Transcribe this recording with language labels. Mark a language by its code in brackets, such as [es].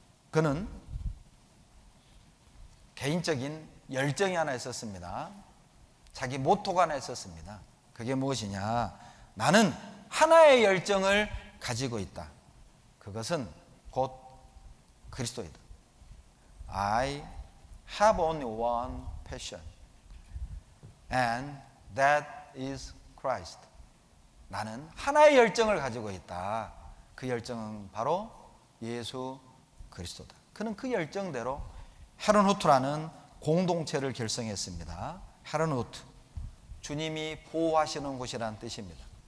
[ko] 그는 개인적인 열정이 하나 있었습니다. 자기 모토가 하나 있었습니다. 그게 무엇이냐? 나는 하나의 열정을 가지고 있다. 그것은 곧 그리스도이다. [en] I have only one passion, and that is Christ. [ko] 나는 하나의 열정을 가지고 있다. 그 열정은 바로 예수 그리스도다. 그는 그 열정대로 헤른후트라는 공동체를 결성했습니다. 헤른후트, 주님이 보호하시는 곳이라는 뜻입니다.